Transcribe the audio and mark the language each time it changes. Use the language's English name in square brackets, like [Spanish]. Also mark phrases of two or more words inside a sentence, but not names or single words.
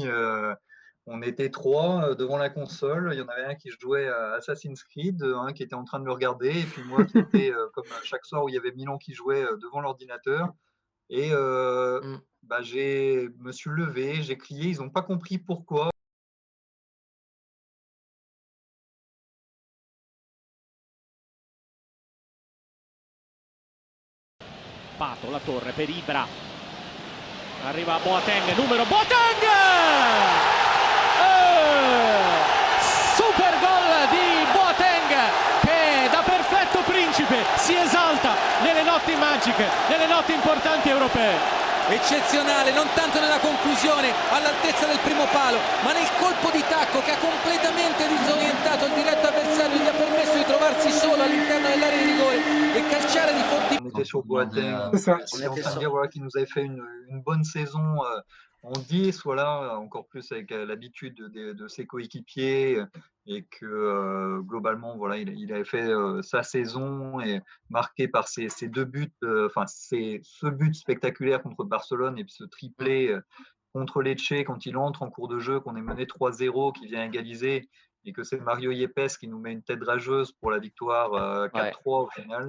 [French] On était trois devant la console. Il y en avait un qui jouait à Assassin's Creed, un qui était en train de le regarder, et puis moi qui était, comme chaque soir où il y avait Milan qui jouait, devant l'ordinateur. Et me suis levé, j'ai crié, ils n'ont pas compris pourquoi. [Italian] Pato, la torre per Ibra, arriva Boateng, numero Boateng! Super gol di Boateng che da perfetto principe si esalta nelle notti magiche, nelle notti importanti europee. Eccezionale, non tanto nella conclusione all'altezza del primo palo, ma nel colpo di tacco che ha completamente disorientato il diretto avversario e gli ha permesso di trovarsi solo all'interno dell'area di rigore e calciare di forti. [French] On était sur Boateng, on était en train de dire voilà, qu'il nous avait fait une bonne saison en 10, voilà, encore plus avec l'habitude de ses coéquipiers, et que globalement voilà, il avait fait sa saison et marqué par ces deux buts, ce but spectaculaire contre Barcelone et puis ce triplé contre Lecce quand il entre en cours de jeu, qu'on est mené 3-0, qui vient égaliser et que c'est Mario Yepes qui nous met une tête rageuse pour la victoire 4-3 au final.